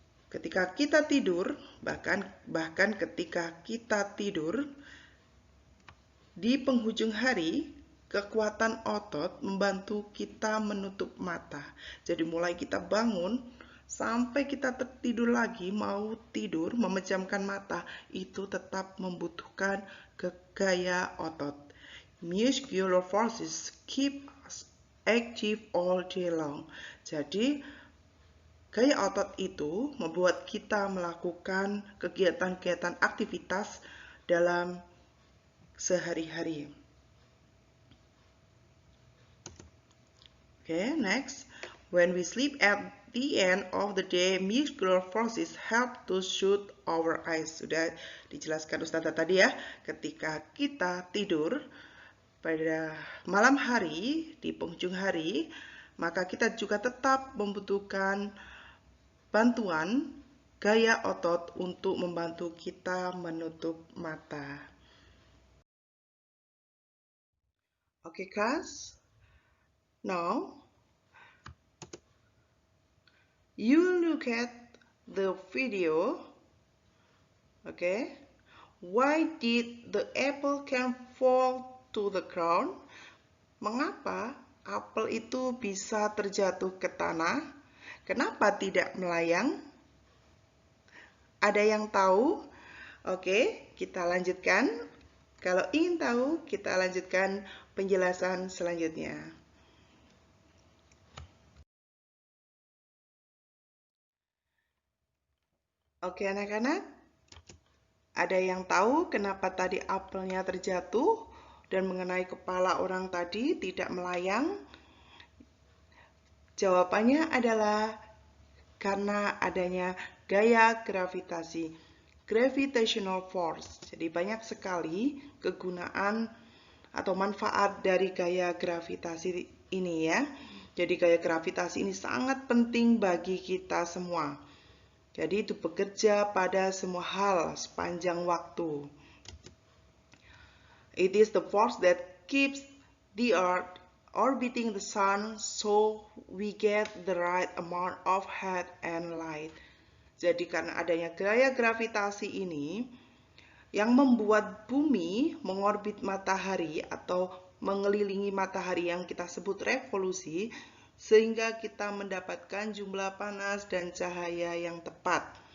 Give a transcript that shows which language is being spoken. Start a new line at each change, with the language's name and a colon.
Indonesian: Ketika kita tidur, bahkan ketika kita tidur di penghujung hari, kekuatan otot membantu kita menutup mata. Jadi mulai kita bangun sampai kita tertidur lagi, mau tidur, memejamkan mata, itu tetap membutuhkan gaya otot.
English: Muscular forces keep us active all day long.
Indonesian: Jadi, gaya otot itu membuat kita melakukan kegiatan-kegiatan aktivitas dalam sehari-hari.
English: Okay, next. When we sleep at the end of the day, muscular forces help to shoot our eyes.
Indonesian: Sudah dijelaskan Ustazah tadi ya, ketika kita tidur pada malam hari, di penghujung hari, maka kita juga tetap membutuhkan bantuan gaya otot untuk membantu kita menutup mata.
English: Okay, class? Now, you look at the video. Okay, why did the apple can fall to the ground?
Indonesian: Mengapa apel itu bisa terjatuh ke tanah? Kenapa tidak melayang? Ada yang tahu? Oke, kita lanjutkan. Kalau ingin tahu, kita lanjutkan penjelasan selanjutnya. Oke anak-anak, ada yang tahu kenapa tadi apelnya terjatuh dan mengenai kepala orang tadi tidak melayang? Jawabannya adalah karena adanya gaya gravitasi, gravitational force. Jadi banyak sekali kegunaan atau manfaat dari gaya gravitasi ini ya. Jadi gaya gravitasi ini sangat penting bagi kita semua. Jadi itu bekerja pada semua hal sepanjang waktu.
English: It is the force that keeps the Earth orbiting the Sun so we get the right amount of heat and light.
Indonesian: Jadi karena adanya gaya gravitasi ini yang membuat bumi mengorbit matahari atau mengelilingi matahari yang kita sebut revolusi, sehingga kita mendapatkan jumlah panas dan cahaya yang tepat.